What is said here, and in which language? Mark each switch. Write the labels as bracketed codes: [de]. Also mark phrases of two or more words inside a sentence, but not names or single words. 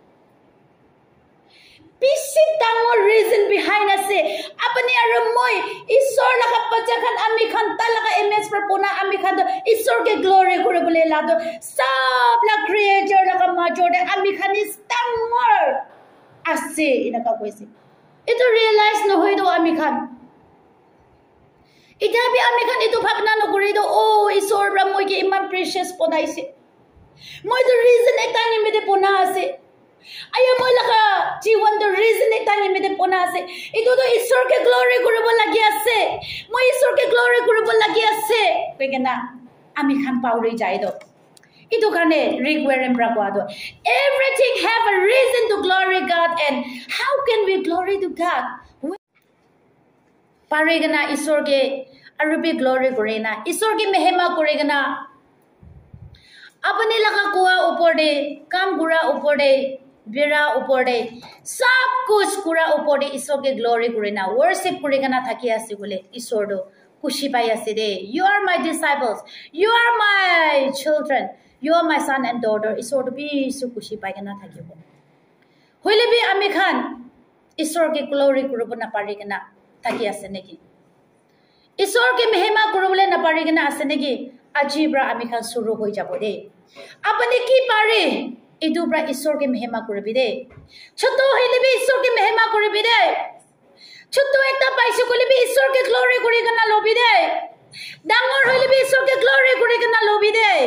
[nag] Pisit tangor [en] reason behind [nag] ase apni arumoy isor laga pajakan ami khan talaga image prapuna ami khan do isor ke glory kore bole la do sab la creator laga majode ami khan is tangor ase inaka koise ito realize no hoy do ami khan ita bi ami khan ito bhabna no kore do oh isor bra moy ke iman precious ponaise moy [en] the reason [nag] ekta ni mede pona ase Ayo mo laka jiwan [en] the reason [nag] ekta ni mede pona ase ito to isor ke glory koribo lagi ase mo isor ke glory koribo lagi ase pegena ami khan pauri jai do ito kane requirement prakwa do [en] everything have a reason to glory God and how can we glory to God [nag] parigana isor ke arubi glory kurena isor ki mehema kuregana apne laka kuwa upor de kam gura upor de bira upor de sab kuch kura upor de isor ke glory kurena worship kuregana thaki ase bole isor do kushi pai ase de [en] you are my disciples you are my children you are my son and daughter [nag] isor do bi su kushi pai gana thakibo hoile bi ami khan isor ke glory kurubo na pari gana thaki ase neki isor ke mehema kurubole na pari gana ase neki ajibra ami khan suru hoi jabo de apne ki pare idubra isor ke mehema kurubi de choto hoile bi isor ke mehema kurubi de choto ekta paisu kole bi isor ke glory kuri gana lobi de dangor hoile bi isor ke glory kuri gana lobi de